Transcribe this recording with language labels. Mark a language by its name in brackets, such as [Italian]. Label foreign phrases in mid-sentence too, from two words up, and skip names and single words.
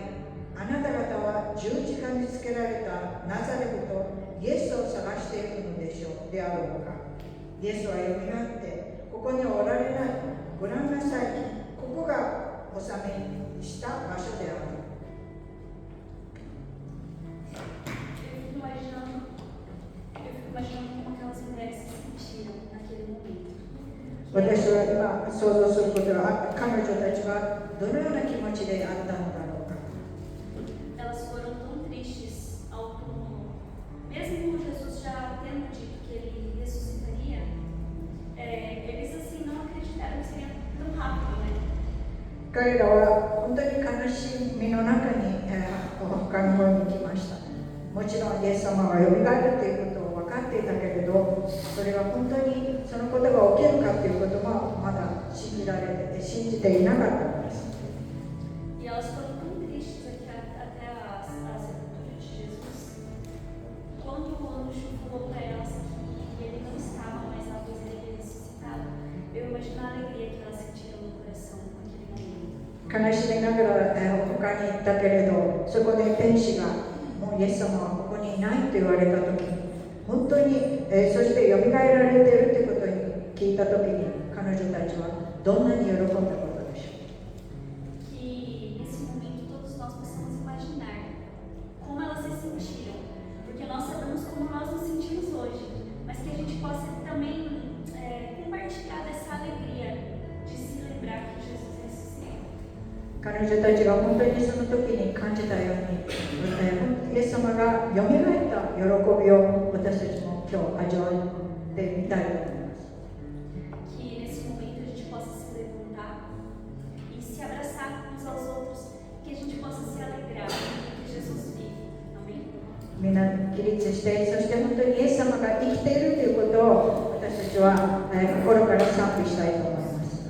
[Japanese] あなた方は十字架につけられたナザレ人イエスを探しているのでしょうであろうか。イエスはよみがえって、ここにおられない。ご覧なさい。ここが納めした場所である。 [Portuguese] Eu fico imaginando como aquelas mulheres se sentiram naquele momento. [Japanese] 私は今想像することは、彼女たちはどのような気持ちであったのだろうか。 [Portuguese] Elas foram tão tristes ao túmulo. Mesmo Jesus já tendo dito que ele ressuscitaria, eles assim não acreditaram que seria tão rápido, né? [Japanese] 彼らは本当に悲しみの中に、他の方に来ました。もちろんイエス様がよみがえるということを分かっていたけれど、それが本当にそのことが起きるかということもまだ信じていなかったのです。 [Portuguese] E elas foram tão tristes até a sepultura de Jesus. Quando o anjo falou para elas que ele não estava mais lá, pois ele havia ressuscitado, eu imagino a alegria que elas sentiram no coração naquele momento. [Japanese] 悲しみながら、他に行ったけれど、そこで天使がもうイエス様はここにいないと言われたときに、本当に、そしてよみがえられているということに聞いたときに、彼女たちはどんなに喜んだことでしょう。 [Portuguese] Que nesse momento todos nós possamos imaginar como elas se sentiram, porque nós sabemos como nós nos sentimos hoje, mas que a gente possa também compartilhar dessa alegria de se lembrar que Jesus ressuscitou. [Japanese] 彼女たちが本当にその時に感じたように、イエス様がよみがえった喜びを私たちも今日味わってみたいと思います。 [Portuguese] Que nesse momento a gente possa se levantar e se abraçar uns aos outros, que a gente possa se alegrar que Jesus vive. Amém? [Japanese] みんな起立して、そして本当にイエス様が生きているということを私たちは心から賛美したいと思います。